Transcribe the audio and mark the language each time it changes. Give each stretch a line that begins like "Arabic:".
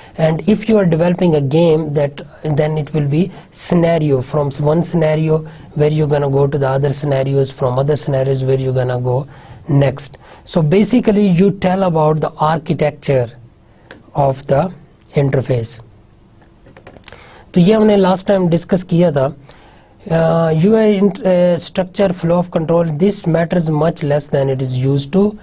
English: And if you are developing a game, that then it will be scenario, from one scenario where you're gonna go to the other scenarios, from other scenarios where you're gonna go next. So basically you tell about the architecture of the interface.
Urdu: تو یہ ہم نے last time discuss کیا تھا.
English: UI structure, flow of control, this matters much less than it is used to.